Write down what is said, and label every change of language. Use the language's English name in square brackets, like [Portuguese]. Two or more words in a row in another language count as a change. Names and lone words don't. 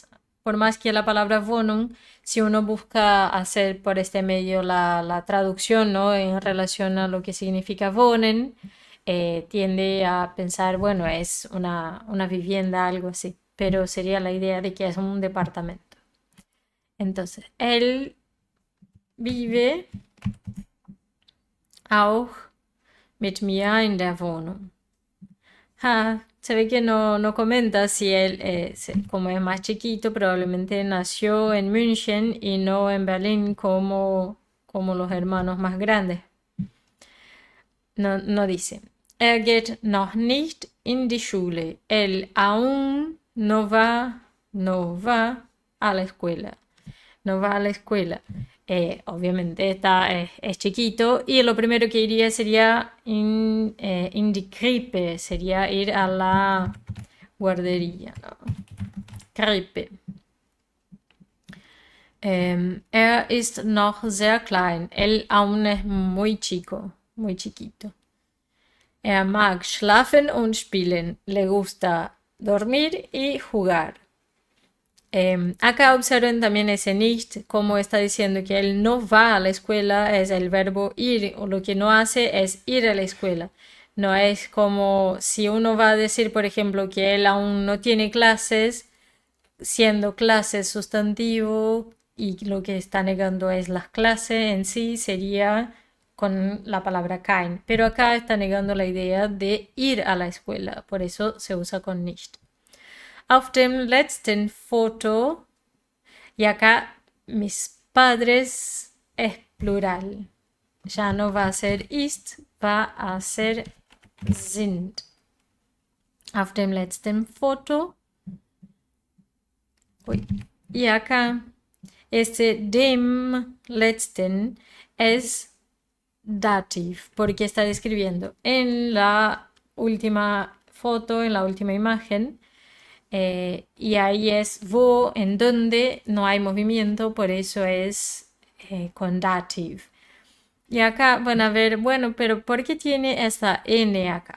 [Spanish] Por más que la palabra Wohnung, si uno busca hacer por este medio la traducción, ¿no? En relación a lo que significa Wohnen, tiende a pensar, bueno, es una vivienda, algo así. Pero sería la idea de que es un departamento. Entonces, él vive [German] auch mit mir in der Wohnung. [Spanish] Se ve que no comenta si él, como es más chiquito, probablemente nació en München y no en Berlín como los hermanos más grandes. No dice. [German] geht noch nicht in die Schule. [Spanish] Él aún no va a la escuela. No va a la escuela. Obviamente es chiquito y lo primero que iría sería [German] in die Krippe, [Spanish] sería ir a la guardería, ¿no? [German] Krippe. Ist noch sehr klein. [Spanish] Él aún es muy chico, muy chiquito. [German] Mag schlafen und spielen. [Spanish] Le gusta dormir y jugar. Acá observen también ese nicht, como está diciendo que él no va a la escuela, es el verbo ir, o lo que no hace es ir a la escuela. No es como si uno va a decir, por ejemplo, que él aún no tiene clases, siendo clases sustantivo y lo que está negando es las clases en sí, sería con la palabra kein. Pero acá está negando la idea de ir a la escuela, por eso se usa con nicht. [German] Auf dem letzten Foto, [Spanish] y acá mis padres es plural. Ya no va a ser ist, va a ser sind. [German] Auf dem letzten Foto. [Spanish] Uy. Y acá, este [German] dem letzten [Spanish] es dativ, porque está describiendo en la última foto, en la última imagen, y ahí es wo, en donde no hay movimiento, por eso es con dative. Y acá van a ver, bueno, pero ¿por qué tiene esta N acá?